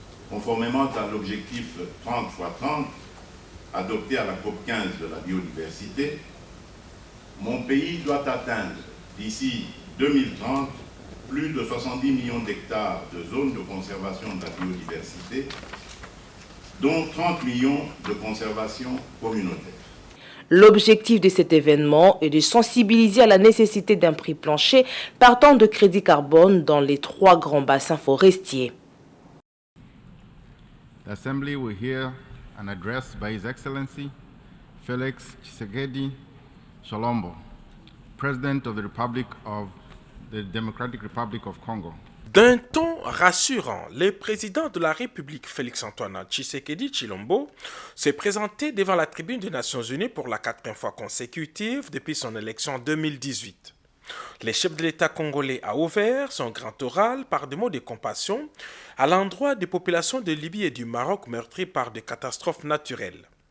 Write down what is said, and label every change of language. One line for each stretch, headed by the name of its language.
French: Conformément à l'objectif 30 x 30, adopté à la COP15 de la biodiversité, mon pays doit atteindre d'ici 2030 plus de 70 millions d'hectares de zones de conservation de la biodiversité, dont 30 millions de conservation communautaire. L'objectif de cet événement est de sensibiliser à la nécessité d'un prix plancher partant de crédit carbone dans les 3 grands bassins forestiers.
English: L'Assemblée will hear an address by His Excellency Felix Tshisekedi Tshilombo, President of the Democratic Republic of Congo.
French: D'un ton rassurant, le président de la République Félix-Antoine Tshisekedi Tshilombo s'est présenté devant la tribune des Nations Unies pour la 4e fois consécutive depuis son élection en 2018. Le chef de l'État congolais a ouvert son grand oral par des mots de compassion à l'endroit des populations de Libye et du Maroc meurtries par des catastrophes naturelles.